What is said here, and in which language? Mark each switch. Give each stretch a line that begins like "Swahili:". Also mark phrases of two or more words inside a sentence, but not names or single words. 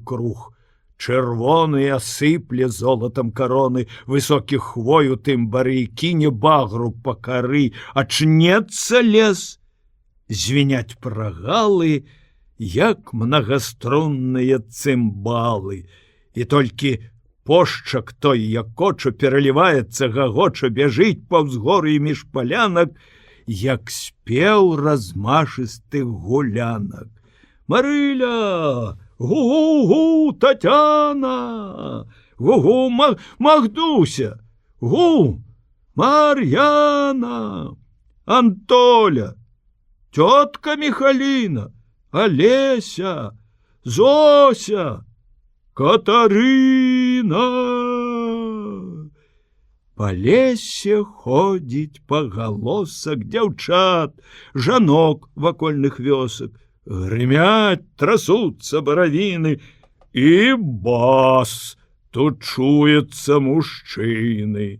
Belarusian: круг, чырвоны асыпле золатам кароны высокіх хвою тым бары, кіне багру па кары, ачнецца лес, звіняць прагалы, як мнагаструнныя цымбалы, і толькі пошчак той, як коча, пераліваецца, гагоча, бяжыць паўз горы і між палянак, як спеў размашыстых гулянак. Марыля! Гу-гу-гу, Татяна! Гу-гу, Магдуся! Гу, Мар'яна! Антоля! Тётка Михаліна! Алеся! Зося! Катарына! Па лесе ходзіць пагалосак дзяўчат, жанок вакольных вёсак, грымяць, трасуцца баравіны, і бас, тут чуецца мужчыны.